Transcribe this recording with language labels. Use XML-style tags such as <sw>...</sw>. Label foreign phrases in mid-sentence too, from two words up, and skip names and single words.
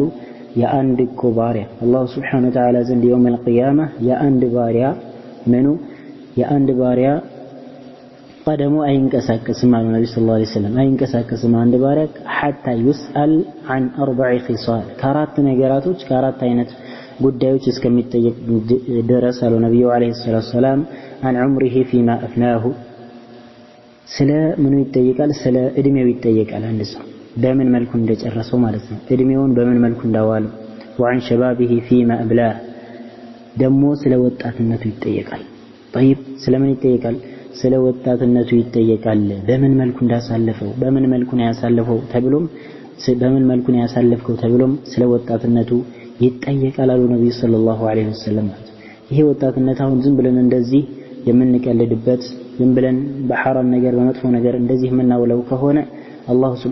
<am>የአንድ እኮ ባሪያ አላህ</am> <ar>سبحانه وتعالى</ar> <am>ዘንድ</am> <ar>يوم القيامة</ar> <am>የአንድ ባሪያ ቀደሙ አይንቀሳቀስም አሉ ነብዩ</am> <ar>صلى الله عليه وسلم</ar> <am>አይንቀሳቀስም አንድ ባሪያ</am> <ar>حتى يسأل عن 4 خصال</ar> <am>ከአራት ነገራቶች ከአራት አይነት ጉዳዮች እስከሚጠየቅ ድረስ አሉ ነብዩ</am> <ar>عليه السلام عن عمره فيما أفناه</ar> <am>ስለ ምኑ ይጠየቃል ስለ እድሜው ይጠየቃል አንድ ሰው በምን መልኩ እንደጨረሰው ማለት ነው እድሜውን በምን መልኩ እንዳዋለው</am> <ar>وعن شبابه فيما أبلاه</ar> <am>ደሞ ስለ ወጣትነቱ ይጠየቃል طيب ስለምን ይጠየቃል ስለ ወጣትነቱ ይጠየቃል በምን መልኩ እንዳሳለፈው በምን መልኩ ነው ያሳለፈው ተብሎም በምን መልኩ ነው ያሳለፈው ተብሎም ስለ ወጣትነቱ ይጠየቃል አሉ ነብዩ</am> <ar>صلى الله عليه وسلم</ar> <am>ይሄ ወጣትነት አሁን ዝም ብለን እንደዚህ የምንቀልድበት ዝም ብለን በሐራም ነገር በመጥፎ ነገር እንደዚህ የምናውለው ከሆነ አላህ Subhanahu</am>